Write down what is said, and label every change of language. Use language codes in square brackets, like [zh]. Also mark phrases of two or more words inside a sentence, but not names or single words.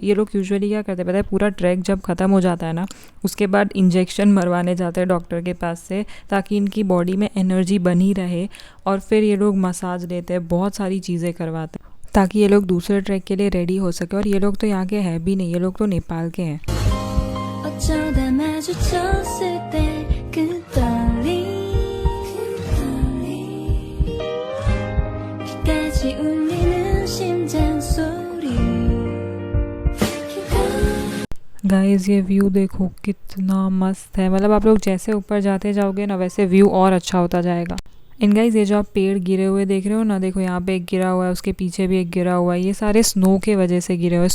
[hi] ये लोग यूजुअली क्या करते हैं पता है, पूरा ट्रैक जब ख़त्म हो जाता है ना, उसके बाद इंजेक्शन मरवाने जाते हैं डॉक्टर के पास से, ताकि इनकी बॉडी में एनर्जी बनी रहे, और फिर ये लोग मसाज लेते हैं, बहुत सारी चीज़ें करवाते हैं, ताकि ये लोग दूसरे ट्रैक के लिए रेडी हो सके। और ये लोग तो यहाँ के हैं भी नहीं, ये लोग तो नेपाल के हैं। [ko] 어쩌다 마주쳤을 때 그 떨림 끝까지 울리는 심장 소리 [hi] गाइज़ ये व्यू देखो कितना मस्त है, मतलब आप लोग जैसे ऊपर जाते जाओगे ना वैसे व्यू और अच्छा होता जाएगा। इन गाइज़ ये जो आप पेड़ गिरे हुए देख रहे हो ना, देखो यहाँ पे एक गिरा हुआ है, उसके पीछे भी एक गिरा हुआ है, ये सारे स्नो के वजह से गिरे हुए हैं।